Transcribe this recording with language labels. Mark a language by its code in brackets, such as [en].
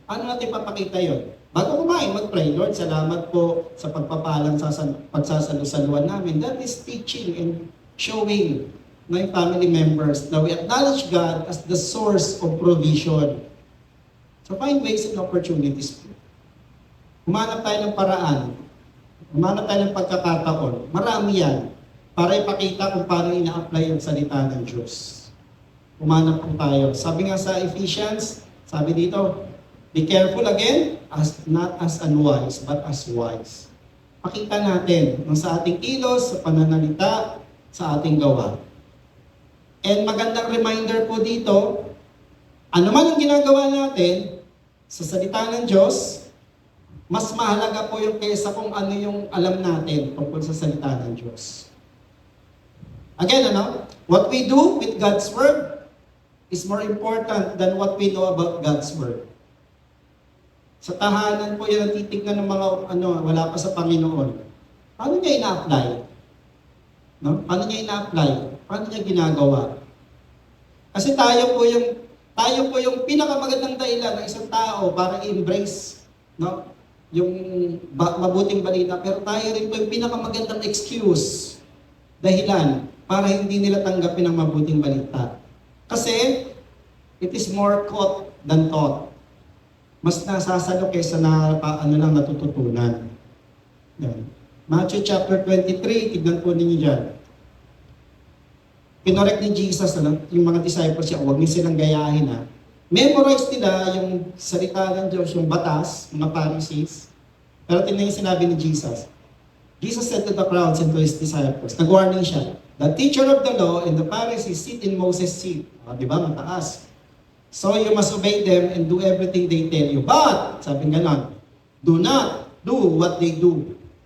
[tl] Ano natin papakita yon? Bago kumain, mag-pray, Lord, salamat po sa pagpapalang pagsasalusaluan namin. [en] That is teaching and showing my family members that we acknowledge God as the source of provision. So find ways and opportunities. [tl] Humanap tayo ng paraan. Humanap tayo ng pagkakataon. Marami yan para ipakita kung paano ina-apply ang salita ng Diyos. Humanap po tayo. Sabi nga sa Ephesians, sabi dito, [en] be careful again, not as unwise, but as wise. [tl] Pakita natin sa ating kilos, sa pananalita, sa ating gawa. And magandang reminder po dito, ano man ang ginagawa natin sa salita ng Diyos, mas mahalaga po yung kaysa kung ano yung alam natin tungkol sa salita ng Diyos. [en] Again, what we do with God's Word is more important than what we know about God's Word. [tl] Sa tahanan po yan ang titignan ng mga wala pa sa Panginoon. Paano niya ina-apply? No? Paano niya ina-apply? Paano niya ginagawa? Kasi tayo po yung pinakamagandang dahilan ng isang tao para i-embrace yung mabuting balita. Pero tayo rin po yung pinakamagandang excuse, dahilan, para hindi nila tanggapin ang mabuting balita. [en] Kasi it is more caught than taught. [tl] Mas nasasalo kaysa natututunan. Yan. Matthew chapter 23, tignan po ninyo dyan. Pinorek ni Jesus, yung mga disciples siya, huwag niyo silang gayahin. Memorize nila yung salita ng Diyos, yung batas, mga Pharisees. Pero tingnan yung sinabi ni Jesus. [en] Jesus said to the crowds and to His disciples, [tl] nag-warning siya, [en] The teacher of the law and the Pharisees sit in Moses' seat. [tl] Di ba? Mataas. [en] So you must obey them and do everything they tell you. But, [tl] sabi nga lang, [en] do not do what they do.